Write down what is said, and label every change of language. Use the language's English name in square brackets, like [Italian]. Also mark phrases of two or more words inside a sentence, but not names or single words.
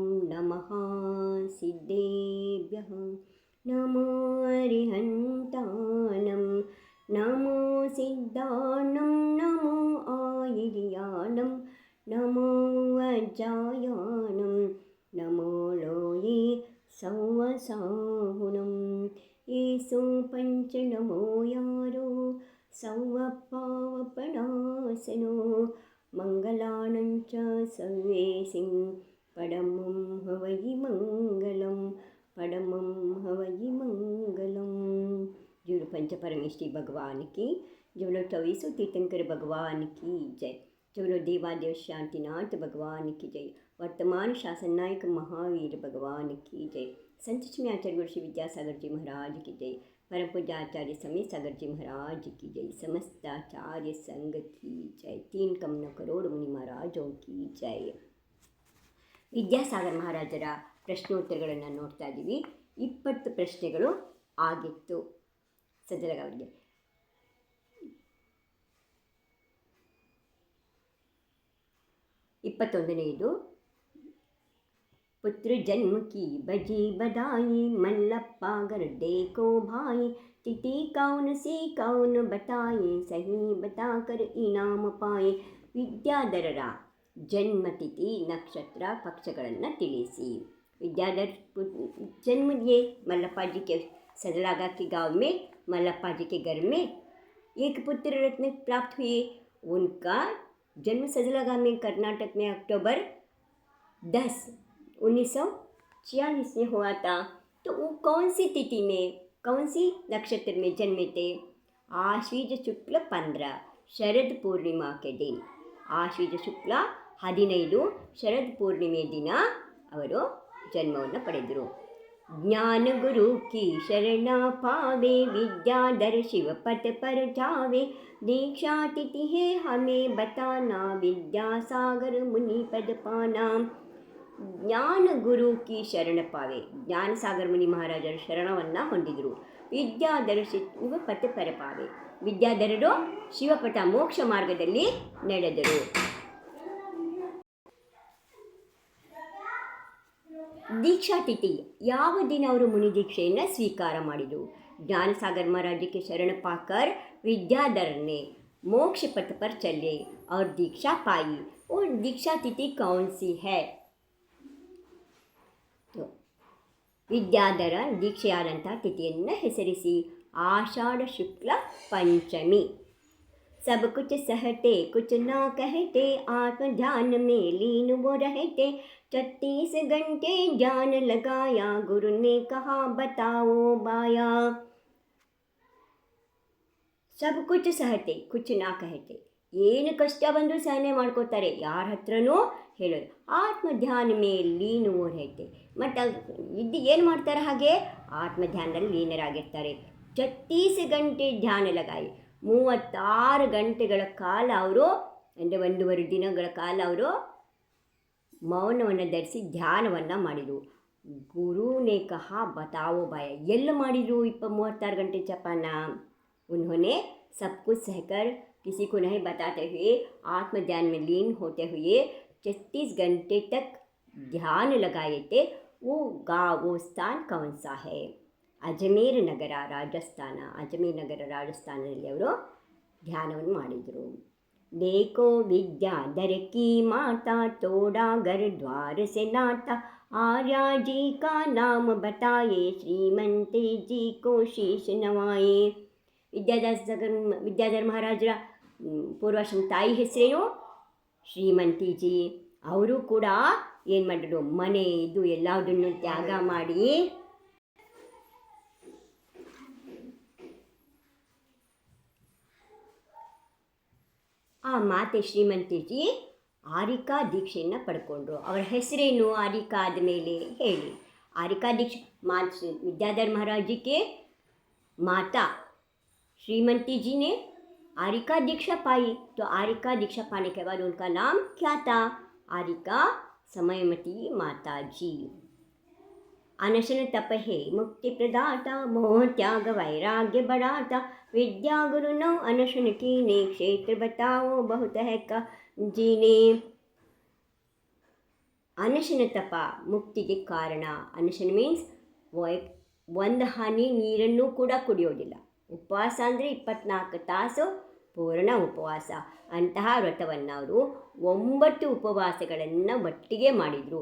[Ardhamāgadhī Prākrit] नमः सिद्धेभ्यः नमो अरिहन्तानं नमो सिद्धानं नमो आयर्यानं नमो वज्रायानं नमो लोये सौवसाहुनं येषु पञ्चनमो यारो सौवपावपणासनो मङ्गलानं च सर्वेसिं परमं हवै मङ्गलं परमं हवै मङ्गलम्। [Hindi] जो पंच परमेष्टि भगवान की, जो लोग 24 तीर्थंकर भगवान की जय, जो लोग देवादेव शांतिनाथ भगवान की जय, वर्तमान शासन नायक महावीर भगवान की जय, संत लक्ष्मी आचार्य गुरु श्री विद्यासागर जी महाराज की जय, परम पूज्य आचार्य समय सागर जी महाराज की जय, समस्त आचार्य संघ की जय, 3 कमन करोड़ मुनि महाराजों की जय। [Kannada] ವಿದ್ಯಾಸಾಗರ ಮಹಾರಾಜರ ಪ್ರಶ್ನೋತ್ತರಗಳನ್ನು ನೋಡ್ತಾ ಇದ್ದೀವಿ. 20 ಪ್ರಶ್ನೆಗಳು ಆಗಿತ್ತು ಸಜ್ಜಲಗಾವರಿಗೆ. 21ನೇದು, [Hindi] पुत्र जन्म की बजी बधाई मल्लप्प घर देखो भाई तिथि कौन सी कौन बताए सही बताकर इनाम पाए. [Kannada] ವಿದ್ಯಾಧರರ ಜನ್ಮತಿಥಿ ನಕ್ಷತ್ರ ಪಕ್ಷಗಳನ್ನು ತಿಳಿಸಿ. [Hindi] विद्याधर जन्म लिए मल्लप्पा जी के सजलागा के गांव में, मल्लप्पा जी के घर में एक पुत्र रत्न प्राप्त हुए. उनका जन्म सजलागा में कर्नाटक में अक्टूबर 10 1946 में हुआ था. तो वो कौन सी तिथि में, कौन सी नक्षत्र में जन्मे थे? आश्वीज शुक्ल 15 शरद पूर्णिमा के दिन. [Kannada] आश्वीज शुक्ಲ 15 ಶರದ್ ಪೂರ್ಣಿಮೆ ದಿನ ಅವರು ಜನ್ಮವನ್ನು ಪಡೆದರು. [Hindi] ज्ञान गुरु की शरण पावे विद्याधर शिव पथ पर जावे दीक्षा तिथि है हमें बताना विद्यासागर मुनि पद पाना. ज्ञान गुरु की शरण पावे, [Kannada] ಜ್ಞಾನಸಾಗರ ಮುನಿ ಮಹಾರಾಜರ ಶರಣವನ್ನು ಹೊಂದಿದರು. [Hindi] विद्याधर शिव पथ परपावे, [Kannada] ವಿದ್ಯಾಧರರು ಶಿವಪಥ ಮೋಕ್ಷ ಮಾರ್ಗದಲ್ಲಿ ನಡೆದರು. ದೀಕ್ಷಾ ತಿಥಿ, ಯಾವ ದಿನ ಅವರು ಮುನಿ ದೀಕ್ಷೆಯನ್ನು ಸ್ವೀಕಾರ ಮಾಡಿದರು? [Hindi] ज्ञानसागर महाराज के शरण पाकर विद्याधर ने मोक्ष पथ पर चले और दीक्षा पाई. और दीक्षा तिथि कौन सी है? [Kannada] तो ವಿದ್ಯಾಧರ ದೀಕ್ಷೆಯಾದಂಥ ತಿಥಿಯನ್ನು ಹೆಸರಿಸಿ. ಆಷಾಢ ಶುಕ್ಲ ಪಂಚಮಿ. [Hindi] सब कुछ सहते कुछ ना कहते आत्म ध्यान में लीन वो रहते 36 घंटे ध्यान लगाया गुरु ने कहा बताओ बाया. सब कुछ सहते कुछ ना कहते, [Kannada] ಏನು ಕಷ್ಟ ಬಂದರೂ ಸಹನೆ ಮಾಡ್ಕೋತಾರೆ, ಯಾರ ಹತ್ರನೂ ಹೇಳೋದು. ಆತ್ಮ ಧ್ಯಾನ ಮೇಲೆ [Hindi] लीनुवो रहते, [Kannada] ಮತ್ತು ಇದ್ದು ಏನು ಮಾಡ್ತಾರೆ? ಹಾಗೆ ಆತ್ಮ ಧ್ಯಾನದಲ್ಲಿ ಲೀನರಾಗಿರ್ತಾರೆ. 36 ಗಂಟೆ [Hindi] ध्यान लगाई, [Kannada] 36 ಗಂಟೆಗಳ ಕಾಲ ಅವರು, ಅಂದರೆ 1.5 ದಿನಗಳ ಕಾಲ ಅವರು ಮೌನವನ್ನು ಧರಿಸಿ ಧ್ಯಾನವನ್ನು ಮಾಡಿದರು. [Hindi] गुरु ने कहा बताओ बाया, [Kannada] ಎಲ್ಲ ಮಾಡಿದರು 36 घंटे ಜಪಾನ? [Hindi] उन्होंने सब कुछ सहकर किसी को नहीं बताते हुए आत्म ध्यान में लीन होते हुए 36 घंटे तक ध्यान लगाए थे. वो स्थान कौन सा है? [Kannada] ಅಜಮೇರ ನಗರ ರಾಜಸ್ಥಾನ. ಅಜಮೇರ ನಗರ ರಾಜಸ್ಥಾನದಲ್ಲಿ ಅವರು ಧ್ಯಾನವನ್ನು ಮಾಡಿದರು. [Hindi] देखो विद्याधर की माता तोड़ा घर द्वार से नाता आर्या जी का नाम बताए श्रीमंती जी को शीश नवाए. [Kannada] ವಿದ್ಯಾಧರ ಮಹಾರಾಜರ ಪೂರ್ವಾಶ್ರಮ ತಾಯಿ ಹೆಸರೇನು? ಶ್ರೀಮಂತಿ ಜಿ. ಅವರು ಕೂಡ ಏನು ಮಾಡಿದ್ರು? ಮನೆ ಇದು ಎಲ್ಲದನ್ನು ತ್ಯಾಗ ಮಾಡಿ ಆ ಮಾತೆ ಶ್ರೀಮಂತಿಜಿ ಆರಿಕಾ ದೀಕ್ಷೆಯನ್ನು ಪಡ್ಕೊಂಡ್ರು. ಅವರ ಹೆಸರೇನು? ಆರಿಕಾ ಆದಮೇಲೆ ಹೇಳಿ. [Hindi] आरिका दीक्षा विद्याधर महाराज जी के माता श्रीमंती जी ने आरिका दीक्षा पाई। तो आरिका दीक्षा पाने के बाद उनका नाम क्या था? आरिका समयमती माता जी। अनशन तप है मुक्ति प्रदाता, मोह त्याग वैराग्य बढ़ाता, विद्या गुरु नौ अनशन कीने, क्षेत्र बताओ बहुत है का जीने. [Kannada] ಅನಶನ ತಪ ಮುಕ್ತಿಗೆ ಕಾರಣ. ಅನಶನ ಮೀನ್ಸ್ ಒಂದು ಹನಿ ನೀರನ್ನು ಕೂಡ ಕುಡಿಯೋದಿಲ್ಲ. ಉಪವಾಸ ಅಂದರೆ 24 ತಾಸು ಪೂರ್ಣ ಉಪವಾಸ. ಅಂತಹ ವ್ರತವನ್ನು ಅವರು 9 ಉಪವಾಸಗಳನ್ನು ಒಟ್ಟಿಗೆ ಮಾಡಿದರು.